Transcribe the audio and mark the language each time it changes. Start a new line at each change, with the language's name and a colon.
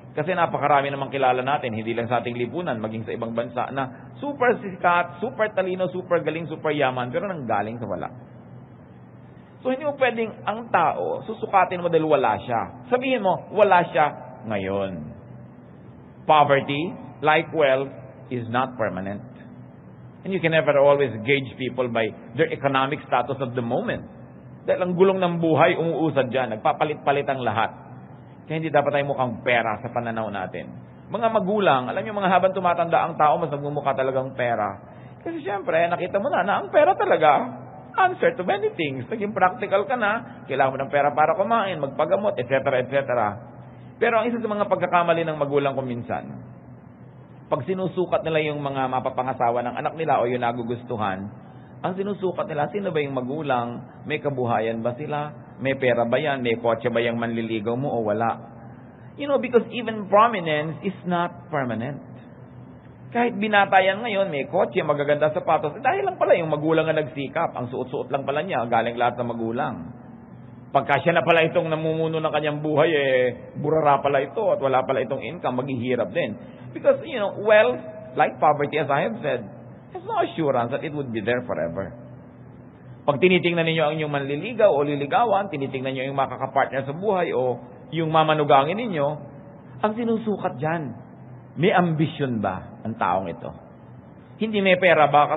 Filipino: Kasi napakarami namang kilala natin, hindi lang sa ating lipunan, maging sa ibang bansa na super sikat, super talino, super galing, super yaman, pero nanggaling sa wala. So, hindi mo pwedeng ang tao, susukatin mo dahil wala siya. Sabihin mo, wala siya ngayon.
English: Poverty, like wealth, is not permanent. And you can never always gauge people by their economic status of the moment.
Filipino: Dahil ang gulong ng buhay, umuusad dyan. Nagpapalit-palit ang lahat. Kaya hindi dapat tayo mukhang pera sa pananaw natin. Mga magulang, alam niyo mga habang tumatanda ang tao, mas nagmumukha talagang pera. Kasi syempre, nakita mo na ang pera talaga
English: answer to many things.
Filipino: Naging practical ka na, kailangan mo ng pera para kumain, magpagamot, etc., etc. Pero ang isa sa mga pagkakamali ng magulang ko minsan, pag sinusukat nila yung mga mapapangasawa ng anak nila o yung nagugustuhan, ang sinusukat nila, sino ba yung magulang? May kabuhayan ba sila? May pera ba yan? May kotse ba yung manliligaw mo o wala?
English: Because even prominence is not permanent.
Filipino: Kahit binata yan ngayon, may kotse, magaganda sapatos, dahil lang pala yung magulang na nagsikap. Ang suot-suot lang pala niya, galing lahat ng magulang. Pagka siya na pala itong namumuno ng kanyang buhay, burara pala ito at wala pala itong income, maghihirap din.
English: Because, wealth, like poverty, as I have said, has no assurance that it would be there forever.
Filipino: Pag tinitingnan ninyo ang inyong manliligaw o liligawan, tinitingnan ninyo yung makakapartner sa buhay o yung mamanugangin ninyo, ang sinusukat dyan, may ambisyon ba ang taong ito? Hindi may pera ba?